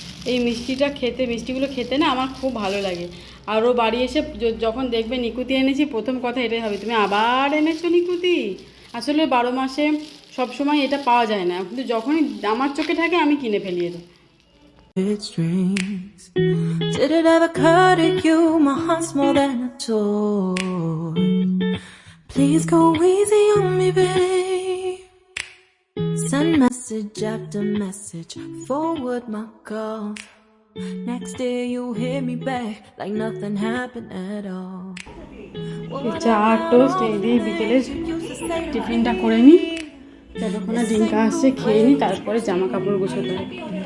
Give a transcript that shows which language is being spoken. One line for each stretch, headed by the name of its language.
Bangla: এই মিষ্টিগুলো খেতে না আমার খুব ভালো লাগে। আর ও বাড়ি এসে যখন দেখবে নিকুতি এনেছি, প্রথম কথা এটাই হবে, তুমি আবার এনেছো নিকুতি। আসলে 12 মাসে সবসময় এটা পাওয়া যায় না, কিন্তু যখনই আমার চোখে থাকে আমি কিনে ফেলি এটা।
English: Did it ever occur to you my heart's more than a toy? Please go easy on me, babe. Send message after message, forward my calls. Next day you hear me back like nothing happened at all.
Bangla: চা toast এই দিয়ে বিকেলে টিফিনটা করে নিই, যতক্ষণ না ডিঙ্কা আসছে খেয়ে নিই, তারপরে জামা কাপড় গোছাতে হবে।